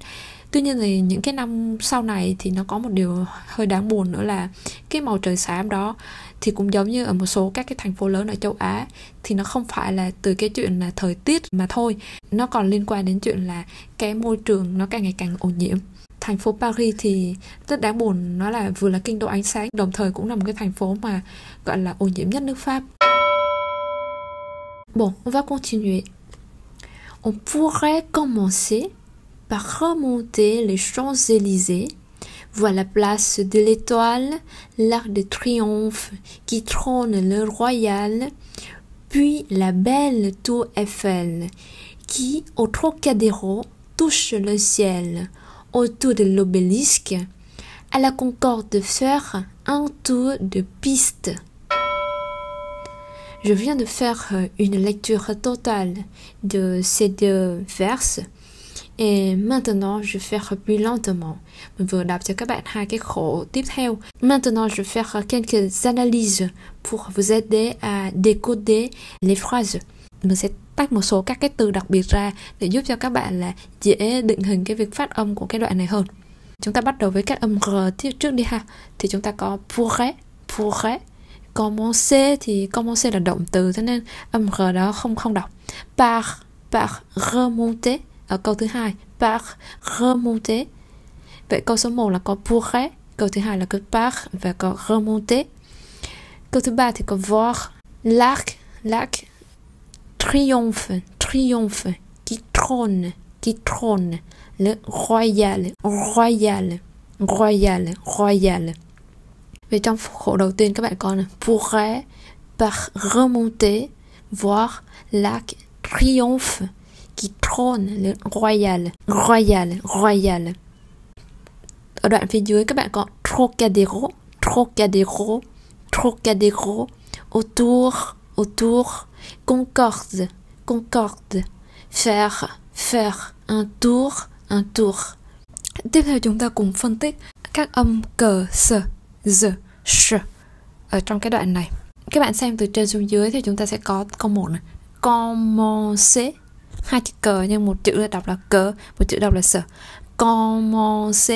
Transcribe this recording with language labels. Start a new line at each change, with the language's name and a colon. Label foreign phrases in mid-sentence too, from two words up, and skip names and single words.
Vietnamese: Tuy nhiên thì những cái năm sau này thì nó có một điều hơi đáng buồn nữa là cái màu trời xám đó thì cũng giống như ở một số các cái thành phố lớn ở châu Á, thì nó không phải là từ cái chuyện là thời tiết mà thôi, nó còn liên quan đến chuyện là cái môi trường nó càng ngày càng ô nhiễm. Thành phố Paris thì rất đáng buồn, nó là vừa là kinh đô ánh sáng, đồng thời cũng là một cái thành phố mà gọi là ô nhiễm nhất nước Pháp.
French: Bon, on va continuer. On pourrait commencer par remonter les Champs-Élysées, voir la place de l'Étoile, l'Arc de Triomphe qui trône le Royal, puis la belle tour Eiffel qui, au Trocadéro, touche le ciel, autour de l'obélisque, à la Concorde faire un tour de piste. Je viens de faire une lecture totale de ces deux vers et maintenant je vais faire plus lentement.
Vietnamese: Mình vừa đọc cho các bạn hai cái khổ tiếp theo.
French: Maintenant je vais faire quelques analyses pour vous aider à décoder les phrases.
Vietnamese: Mình sẽ tách một số các cái từ đặc biệt ra để giúp cho các bạn là dễ định hình cái việc phát âm của cái đoạn này hơn. Chúng ta bắt đầu với các âm R trước đi ha. Thì chúng ta có pourrait. Commencer thì commencer là động từ, cho nên âm R đó không đọc.
French: Par remonter
Vietnamese: ở câu thứ hai,
French: par remonter.
Vietnamese: Vậy câu số 1 là có pourrait, câu thứ hai là có par và có remonter. Câu thứ ba thì có
French: voir l'arc triomphe qui trône le royal.
Vietnamese: Về trong khổ đầu tiên các bạn có là
French: pourrait par remonter voir l'arc triomphe qui trône le royal.
Vietnamese: Ở đoạn phía dưới các bạn có Trocadéro, autour, Concorde,
French: faire, un tour.
Vietnamese: Tiếp theo chúng ta cùng phân tích các âm cờ, z, sh ở trong cái đoạn này. Các bạn xem từ trên xuống dưới thì chúng ta sẽ có câu 1 này, commencer, hai chữ cờ nhưng một chữ đọc là cờ, một chữ đọc là sở. Commencer.